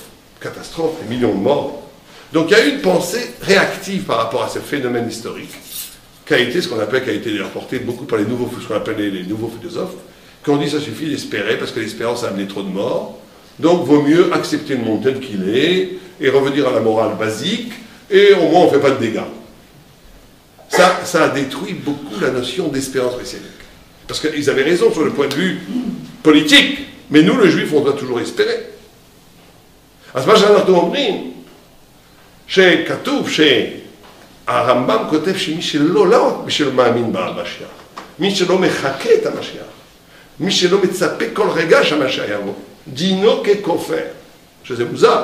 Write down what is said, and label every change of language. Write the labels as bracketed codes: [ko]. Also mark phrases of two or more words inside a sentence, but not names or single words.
[fr] Catastrophes, des millions de morts. Donc il y a eu une pensée réactive par rapport à ce phénomène historique, qui a été ce qu'on appelle, qui a été rapporté beaucoup par ce qu'on appelle les nouveaux philosophes, qui ont dit ça suffit d'espérer parce que l'espérance a amené trop de morts, donc vaut mieux accepter le monde tel qu'il est et revenir à la morale basique et au moins on ne fait pas de dégâts. Ça a détruit beaucoup la notion d'espérance messianique. Parce qu'ils avaient raison sur le point de vue politique. Mais nous, les Juifs, on doit toujours espérer. [he] אז מה שאנחנו אומרים, שכתוב שהרמב"ם כותב שמי שלא, לא רק מי שלא מאמין במשיח, מי שלא מחכה את המשיח, מי שלא מצפה כל רגע שהמשיח יבוא, דינו ככופר, שזה מוזר.